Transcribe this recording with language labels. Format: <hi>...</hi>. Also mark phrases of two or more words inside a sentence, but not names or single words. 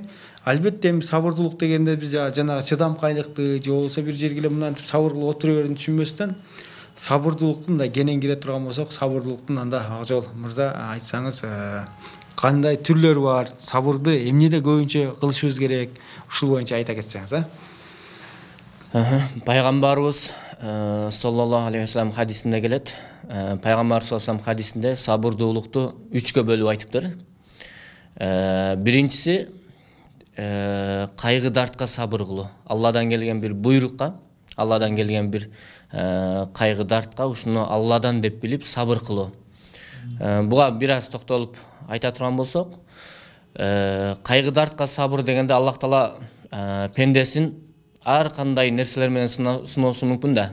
<ky>Албетте сабырдуулук дегенде биз жанагы чыдамкайлыкты же болбосо бир жерге эле мынтип сабыр кылып отура берүүнү түшүнбөстөн, сабырдуулуктун да кенен кире турган болсок, сабырдуулуктун анда Акжол мырза айтсаңыз кандай түрлөрү бар, сабырды эмнеде көбүнчө кылышыбыз керек, ушул боюнча айта кетсеңиз. Пайгамбарыбыз</ky> <ar>صلى الله عليه وسلم</ar> <ky>хадисинде келет. Пайгамбар</ky> <ar>صلى الله عليه وسلم</ar> <ky>хадисинде сабырдуулукту 3кө бөлүп айтыптыр. Биринчиси кайгы дартка сабыр кылуу. Алладан келген бир буйрукка, Алладан келген бир кайгы дартка ушуну Алладан деп билип сабыр кылуу. Буга бир аз токтолуп айта турган болсок, кайгы дартка сабыр дегенде Аллах Таала пендесин ар кандай нерселер менен сыноосу мүмкүн да.</ky>